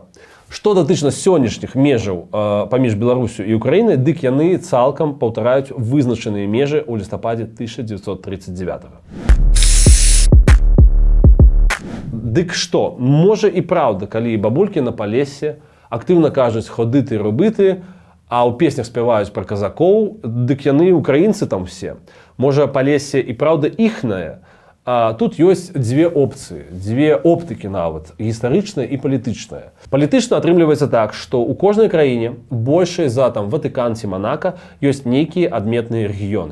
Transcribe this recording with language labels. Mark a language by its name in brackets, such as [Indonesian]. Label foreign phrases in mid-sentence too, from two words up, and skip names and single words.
[Belarusian] Што датычна сённяшніх межаў паміж Беларусю і Украінай, дык яны цалкам паўтараюць вызначаныя межы ў лістападзе 1939. Дык што, можа і праўда, калі бабулькі на Палесе актыўна кажуць [Ukrainian] «ходити робити», [Belarusian] а ў песнях спяваюць пра казакоў, дык яны украінцы там все. Можа, Палесе і праўда іхная. Тут ёсць дзве опцыі, дзве оптыкі нават, гістарычная і палітычная. Палітычна атрымліваецца так, што ў кожнай краіне, большай за там Ватыкан ці Манака, ёсць нейкія адметныя рэгіёны.